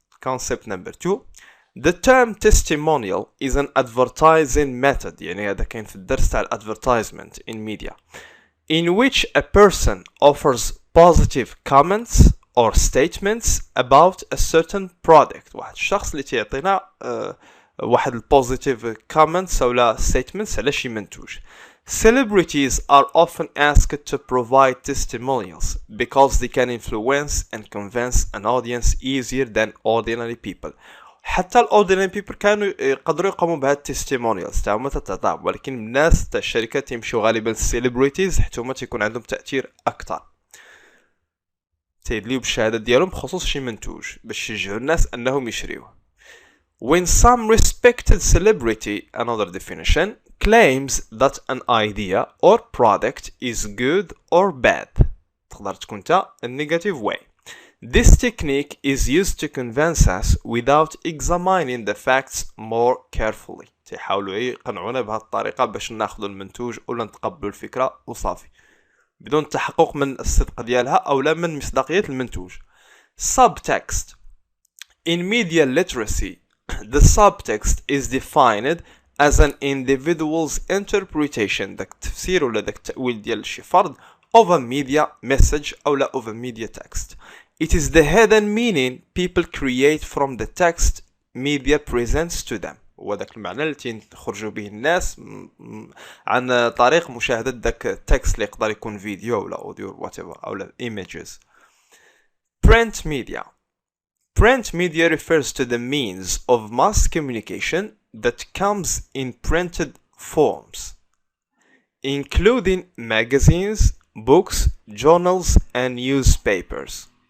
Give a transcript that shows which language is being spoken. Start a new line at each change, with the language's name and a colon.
English: Concept number 2. The term testimonial is an advertising method,
Arabic: يعني هذا كان في الدرس تاع
English: advertisement in media, in which a person offers positive comments or statements about a certain product.
Arabic: واحد الشخص اللي تعطينا واحد البوزيتيف comments أو statements على شي منتوج.
English: Celebrities are often asked to provide testimonials because they can influence and convince an audience easier than ordinary people.
Arabic: حتى
English: ordinary people
Arabic: كانوا يقدروا يقوموا بهاد testimonials تاعهم تتعطى، ولكن الناس تاع الشركات يمشوا غالبا celebrities حتى هما تيكون عندهم تأثير أكثر، تيدليو بالشهادة ديالهم بخصوص شي منتوج باش يشجعوا الناس أنهم يشريوه.
English: When some respected celebrity, another definition, claims that an idea or product is good or bad,
Arabic: تقدر تكون تا
English: a negative way. This technique is used to convince us without examining the facts more carefully.
Arabic: تيحاولوا يقنعونا بهذه الطريقة باش ناخذوا المنتوج ولا نتقبلوا الفكرة وصافي بدون التحقق من الصدق ديالها أو لا من مصداقية المنتوج.
English: Subtext. In media literacy, the subtext is defined as an individual's interpretation,
Arabic: داك التفسير ولا داك التأويل ديال شي فرد
English: of a media message
Arabic: أو لا
English: of a media text. It is the hidden meaning people create from the text media presents to them.
Arabic: وذاك المعنى اللي تخرجوا به الناس عن طريق مشاهدة داك التكست اللي يقدر يكون فيديو ولا أوديو whatever أو لا images.
English: Print media. Print media refers to the means of mass communication that comes in printed forms, including magazines, books, journals, and newspapers.